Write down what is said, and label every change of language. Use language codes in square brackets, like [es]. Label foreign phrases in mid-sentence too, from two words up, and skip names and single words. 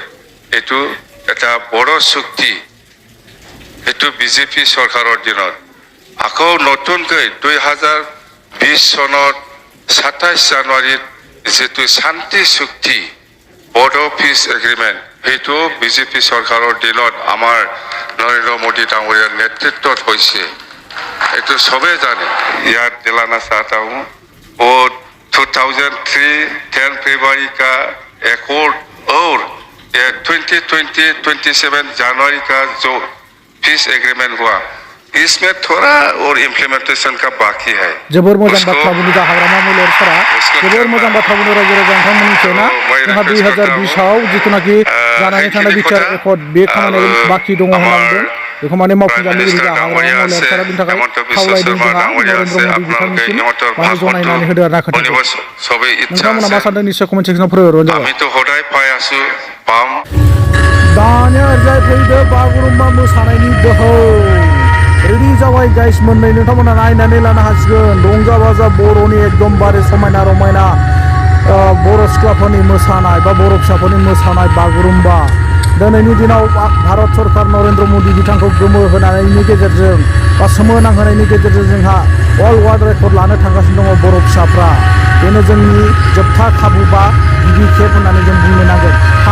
[as] এটো এটা বড় চুক্তি এটো বিজেপি সরকারের দিনত আকৌ নতুনকৈ 2020 সনত 27 জানুৱাৰীত যেটো শান্তি চুক্তি বড়ো [en] peace agreement [as] হেতু বিজেপি সরকারের দিনত আমার নরেন্দ্র মোদী ডাঙৰীয়াৰ নেতৃত্বত হৈছে এটো সবে জানে। [hi] याद दिलाना चाहता हूँ वो 2003 फरवरी का एकॉर्ड और 2027 जनवरी का जो [en] peace agreement [hi] हुआ, इसमें थोड़ा और इम्प्लीमेंटेशन का बाकी है। [brx] जोबोर मोजां बाथ्रा बुंदों हाग्रामा महिलारि सारा जोबोर मोजां बाथ्रा बुंदों रायजो राजा नोंथांमोननिखौना जोंहा 2020 आव जिथुनाखि जानानै थानाय बिटिआर एकर्ड बे खामानि बाखि दङ होनना बुंदों बेखौ माने मावफुंजानो लुबैदों हाग्रामा महिलारि सारा बिनि थाखाय खावलायदों जोंहा नरेंद्र मोदी बिथांनिसिम माने जनायनानै होदो आरो ना खोथाखौ नोंथांमोना मा सानदों निश्चय [en] comment section [brx] फोरमायहरबानो जाबाय। [as] আমি তো সদায় পাই আছো পাম [brx] दानिया ओरैजाय फैदो बागुरुम्बा मोसानायनि दोहौ रेडि जाबाय गाइस मोननै नोंथांमोना नायनानै लानो हासिगोन रंजा बाजा बर'नि एकदमबारे समायना रमायना बर' सिख्लाफोरनि मोसानाय बा बर' फिसाफोरनि मोसानाय बागुरुम्बा दिनैनि दिनाव भारत सरकार नरेंद्र मोदी बिथांखौ गोमो होनायनि गेजेरजों बा सोमोनांहोनायनि गेजेरजों जोंहा [en] world wide record [brx] लानो थांगासिनो दङ बर' फिसाफ्रा बेनो जोंनि जोबथा खाबु बा गिबि खेब होननानै जों बुंनो नांगोन।